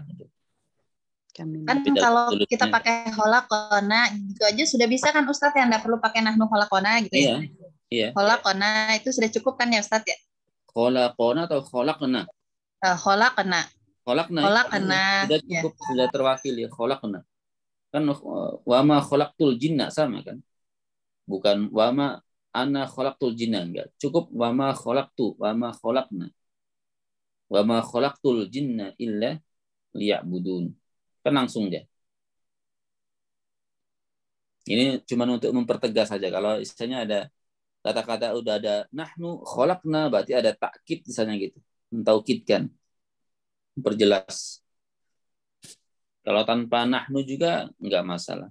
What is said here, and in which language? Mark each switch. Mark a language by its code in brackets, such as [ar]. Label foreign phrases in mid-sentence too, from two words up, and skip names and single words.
[id] Kan kalau kita pakai holakona gitu aja sudah bisa kan Ustadz, yang nggak perlu pakai [ar] نحن خلقنا [id] gitu ya? Iya. Holakona itu sudah cukup kan ya Ustadz ya? Holakona atau kholakona? Holakona. Sudah cukup, ya. Sudah terwakili kholakona. Kan [ar] وما خلقت الجن [id] sama kan? Bukan [ar] وما أنا خلقت الجن, [id] enggak. Cukup [ar] وما خلقت وما خلقنا. وما خلقت الجن إلا ليعبدون. [id] Kan langsung dia. Ini cuma untuk mempertegas saja. Kalau istilahnya ada kata-kata udah ada [ar] نحن خلقنا, [id] berarti ada takkid misalnya gitu. Mentaukidkan. Memperjelas. Kalau tanpa nahnu juga enggak masalah.